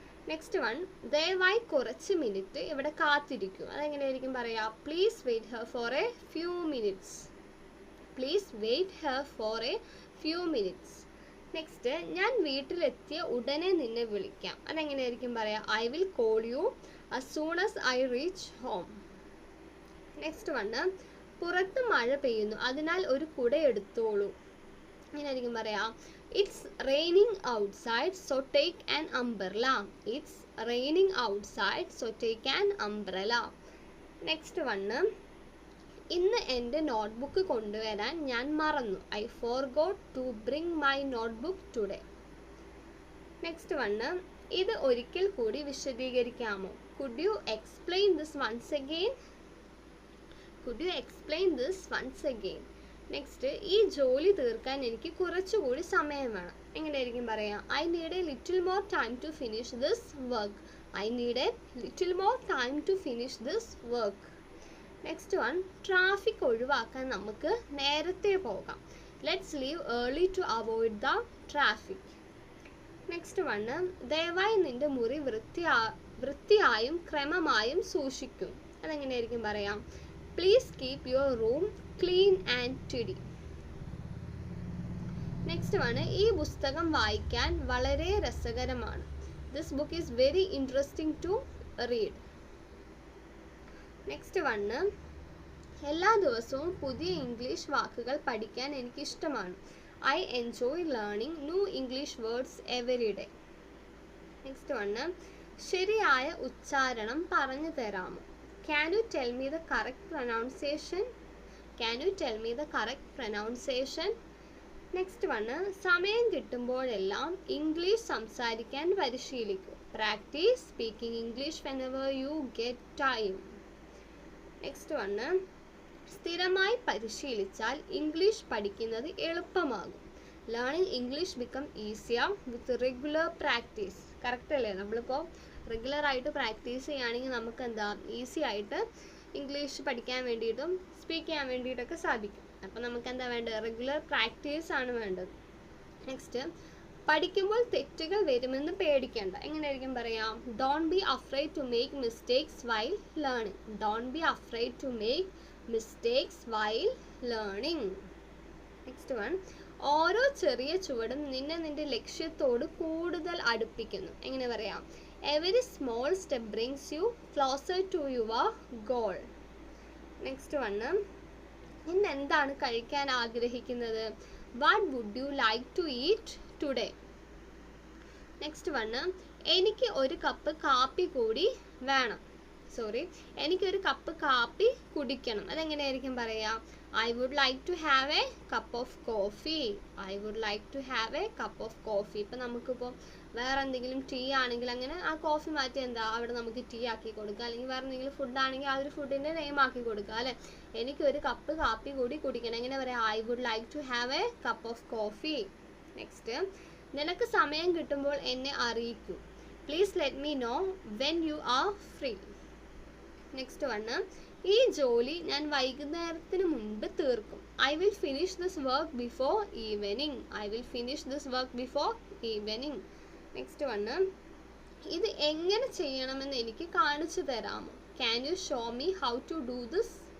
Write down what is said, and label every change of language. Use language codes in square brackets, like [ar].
[en] next one, [ml] ദയവായി കുറച്ച് minute ഇവിടെ കാത്തിരിക്കും. അതെങ്ങനെയായിരിക്കും പറയുക? [en] Please wait her for a few minutes. Please wait her for a few minutes. Next, [ml] ഞാൻ വീട്ടിലെത്തിയ ഉടനെ നിന്നെ വിളിക്കാം. അതെങ്ങനെയായിരിക്കും പറയുക? [en] I will call you as soon as I reach home. Next one, [ml] പുറത്ത് മഴ പെയ്യുന്നു, അതിനാൽ ഒരു കുട എടുത്തോളൂ. എങ്ങനെയായിരിക്കും പറയാം? [en] It's raining outside so take an umbrella. It's raining outside so take an umbrella. Next one, [ml] ഇന്ന് എൻ്റെ നോട്ട്ബുക്ക് കൊണ്ടുവരാൻ ഞാൻ മറന്നു. [en] I forgot to bring my notebook today. Next one, [ml] ഇത് ഒരിക്കൽ കൂടി വിശദീകരിക്കാമോ? [en] Could you explain this once again? Could you explain this once again? [ml] Next, ഈ ജോലി തീർക്കാൻ എനിക്ക് കുറച്ചുകൂടി സമയം വേണം. എങ്ങനെയായിരിക്കും പറയാം? [en] I need a little more time to finish this work. I need a little more time to finish this work. Next one, [ml] traffic ഒഴിവാക്കാൻ നമുക്ക് നേരത്തെ പോകാം. [en] Let's leave early to avoid the traffic. Next one, [ml] ദയവായി നിന്റെ മുറി വൃത്തിയായും ക്രമമായും സൂക്ഷിക്കും. അതെങ്ങനെയായിരിക്കും പറയാം? [en] Please keep your room clean and tidy. [ml] Next ആണ്, ഈ പുസ്തകം വായിക്കാൻ വളരെ രസകരമാണ്. [en] This book is very interesting to read. Next one, [ml] എല്ലാ ദിവസവും പുതിയ ഇംഗ്ലീഷ് വാക്കുകൾ പഠിക്കാൻ എനിക്ക് ഇഷ്ടമാണ്. [en] I enjoy learning new English words every day. Next one, [ml] ശരിയായ ഉച്ചാരണം പറഞ്ഞു തരാമോ? [en] Can you tell me the correct pronunciation? Can you tell me the correct pronunciation? Next one, [ml] സമയം കിട്ടുമ്പോഴെല്ലാം ഇംഗ്ലീഷ് സംസാരിക്കാൻ പരിശീലിക്കൂ. [en] Practice speaking English whenever you get time. Next one, [ml] സ്ഥിരമായി പരിശീലിച്ചാൽ English പഠിക്കുന്നത് എളുപ്പമാകും. [en] Learning English become easier with regular practice. [ml] Correct അല്ലേ? നമ്മളിപ്പോൾ റെഗുലറായിട്ട് practice ചെയ്യുകയാണെങ്കിൽ നമുക്ക് എന്താ ഈസി ആയിട്ട് ഇംഗ്ലീഷ് പഠിക്കാൻ വേണ്ടിയിട്ടും സ്പീക്ക് ചെയ്യാൻ വേണ്ടിയിട്ടൊക്കെ സാധിക്കും. അപ്പോൾ നമുക്ക് എന്താ വേണ്ടത്? റെഗുലർ പ്രാക്ടീസ് ആണ് വേണ്ടത്. നെക്സ്റ്റ്, പഠിക്കുമ്പോൾ തെറ്റുകൾ വരുമെന്ന് പേടിക്കേണ്ട. എങ്ങനെയായിരിക്കും പറയാം? [en] Don't be afraid to make mistakes while learning. Don't be afraid to make mistakes while learning. Next one, [ml] ഓരോ ചെറിയ ചുവടും നിന്റെ ലക്ഷ്യത്തോട് കൂടുതൽ അടുപ്പിക്കുന്നു. എങ്ങനെ പറയാം? [en] Every small step brings you closer to your goal. Next one, [ml] ഇന്ന് എന്താണ് കഴിക്കാൻ ആഗ്രഹിക്കുന്നത്? [en] What would you like to eat today? Next one, [ml] എനിക്ക് ഒരു കപ്പ് കാപ്പി കൂടി വേണം. എനിക്കൊരു കപ്പ് കാപ്പി കുടിക്കണം. അതെങ്ങനെയായിരിക്കും പറയാം? [en] I would like to have a cup of coffee. I would like to have a cup of coffee. [ml] ഇപ്പം നമുക്കിപ്പോൾ വേറെ എന്തെങ്കിലും ടീ ആണെങ്കിൽ അങ്ങനെ ആ കോഫി മാറ്റി എന്താ അവിടെ നമുക്ക് ടീ ആക്കി കൊടുക്കുക. അല്ലെങ്കിൽ വേറെ എന്തെങ്കിലും ഫുഡാണെങ്കിൽ ആ ഒരു ഫുഡിൻ്റെ നെയിം ആക്കി കൊടുക്കുക അല്ലേ? എനിക്കൊരു കപ്പ് കാപ്പി കൂടി കുടിക്കണം. എങ്ങനെ പറയാം? [en] I would like to have a cup of coffee. [ml] Next, നിനക്ക് സമയം കിട്ടുമ്പോൾ എന്നെ അറിയിക്കൂ. [en] Please let me know when you are free. Next one, [ml] ഈ ജോലി ഞാൻ വൈകുന്നേരത്തിന് മുൻപ് തീർക്കും. [en] I will finish this work before evening. I will finish this work before evening. Next one, [ml] ഇത് എങ്ങനെ ചെയ്യണമെന്ന് എനിക്ക് കാണിച്ചു തരാമോ? [en] Can you show me how to do this?